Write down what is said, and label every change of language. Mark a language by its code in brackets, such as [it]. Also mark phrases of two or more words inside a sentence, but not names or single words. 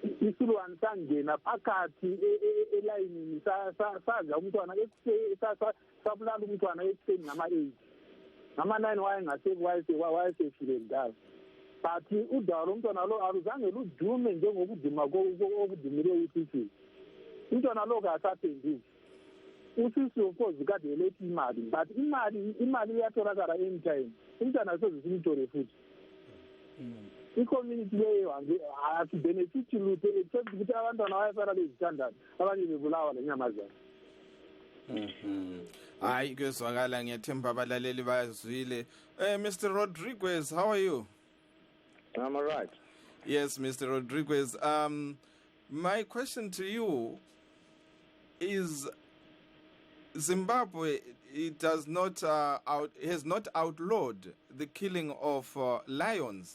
[nd] isilwane sangena phakathi elayinini sadla umntwana sabulala umntwana ekuseni ngama-8 ngama-9 wayesefile kudala but udaba lomntwana lo aluzange ludume njengokuduma okudumile uCecil. Umntwana lo kasaphenduki. uCecil [en] of course [nd] kade eletha imali but imali iyatholakala anytime. Umntwana sezisimthole futhi. I-community leyo asibenefiti lutho except ukuthi abantwana bayasala bezithandana abanye bebulawa lenyamazana. Hayi kuyezwakala, ngiyathemba abalaleli bayazwile. [en] Mr. Rodriguez, how are you? I'm all right. Yes, Mr. Rodriguez. My question to you is, Zimbabwe has not outlawed the killing of lions.